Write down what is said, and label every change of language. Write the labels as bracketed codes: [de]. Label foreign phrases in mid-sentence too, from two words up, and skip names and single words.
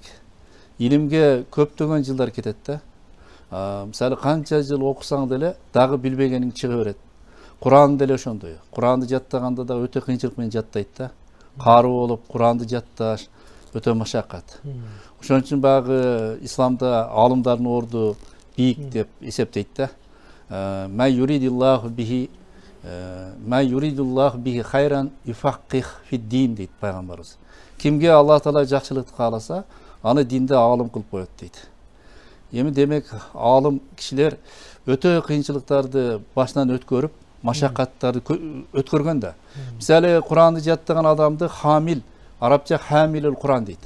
[ky] Илимге көптөгөн жылдар кетет да. Мисалы канча жыл окусаң деле дагы билбегениң чыга берет. Куран деле ошондой. Куранды жаттаганда да өтө кыйынчылык менен жаттайт да. Каруу болуп Куранды жатташ өтө машакат. Ошон үчүн баягы исламда аалымдардын орду бийик деп эсептейт да. [ar] من يرد الله به خيرا يفقهه في الدين [ky] дейт пайгамбарыбыз. Кимге Аллах Таала жакшылыкты кааласа, аны динде аалым кылып коет дейт. Эми демек аалым кишилер өтө кыйынчылыктарды башынан өткөрүп, машакаттарды өткөргөн да. Мисалы Куранды жаттаган адамды хамил, арабча [ar] حامل القرآن [ky] дейт.